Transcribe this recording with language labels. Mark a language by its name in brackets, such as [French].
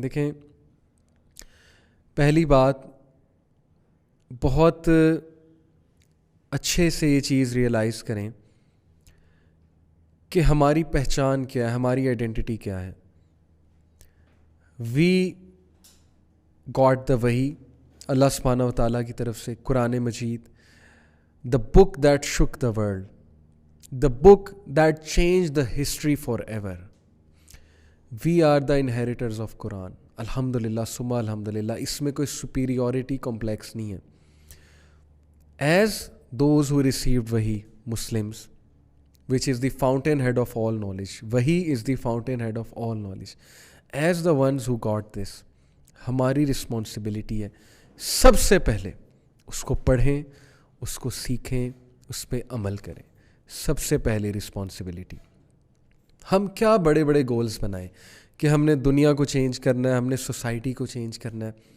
[Urdu] دیکھیں, پہلی بات, بہت اچھے سے یہ چیز ریئلائز کریں کہ ہماری پہچان کیا ہے, ہماری آئیڈینٹی کیا ہے. [English] we got the وحی اللہ سبحانہ و تعالیٰ [Urdu] کی طرف سے, [English] قرآن مجید, the book that shook the world, the book that changed the history forever. We are the inheritors of Quran. [Urdu] الحمدللہ سما الحمدللہ. اس میں کوئی superiority complex نہیں ہے. [English] As those who received Wahi, Muslims, which is the fountainhead of all knowledge. Wahi is the fountainhead of all knowledge. As the ones who got this, [Urdu] ہماری responsibility ہے سب سے پہلے اس کو پڑھیں, اس کو سیکھیں, اس پہ عمل کریں. سب سے پہلے رسپانسبلٹی. ہم کیا بڑے بڑے گولز بنائیں کہ ہم نے دنیا کو چینج کرنا ہے, ہم نے سوسائٹی کو چینج کرنا ہے.